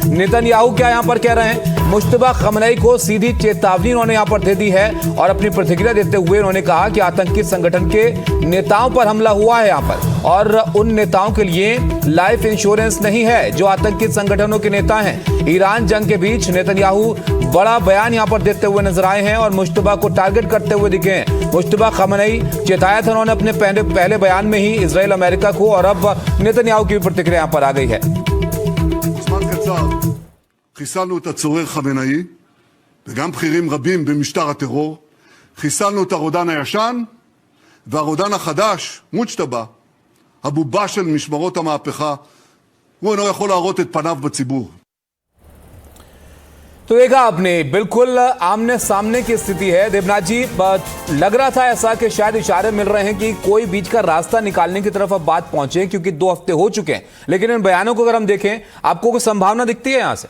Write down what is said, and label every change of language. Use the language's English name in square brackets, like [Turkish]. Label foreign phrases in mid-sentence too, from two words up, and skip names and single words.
[Hindi] नेतन्याहू क्या यहां पर कह रहे हैं? मुश्तबा खमनई को सीधी चेतावनी उन्होंने यहां पर दे दी है और अपनी प्रतिक्रिया देते हुए उन्होंने कहा कि आतंकी संगठन के नेताओं पर हमला हुआ है यहां पर, और उन नेताओं के लिए [English] life insurance [Hindi] नहीं है जो आतंकी संगठनों के नेता हैं। ईरान जंग के बीच नेतन्याहू बड़ा बयान यहां पर देते हुए नजर आए हैं और मुश्तबा को टारगेट करते हुए दिखे हैं। मुश्तबा खमनई चेताया था उन्होंने अपने पहले बयान में ही इजराइल अमेरिका को, और अब नेतन्याहू की प्रतिक्रिया यहां पर आ गई है। [Hebrew] חיסלנו את הצורר חמינאי וגם בכירים רבים במשטר הטרור, חיסלנו את הרודן הישן והרודן החדש, מוג'תבא, הבובה של משמרות המהפכה, הוא אינו יכול להראות את פניו בציבור. [Hindi] तो देखा आपने, बिल्कुल आमने सामने की स्थिति है। देवनाथ जी, लग रहा था ऐसा कि शायद इशारे मिल रहे हैं कि कोई बीच का रास्ता निकालने की तरफ अब बात पहुंचे, क्योंकि 2 हफ्ते हो चुके हैं, लेकिन इन बयानों को अगर हम देखें, आपको कोई संभावना दिखती है यहां से?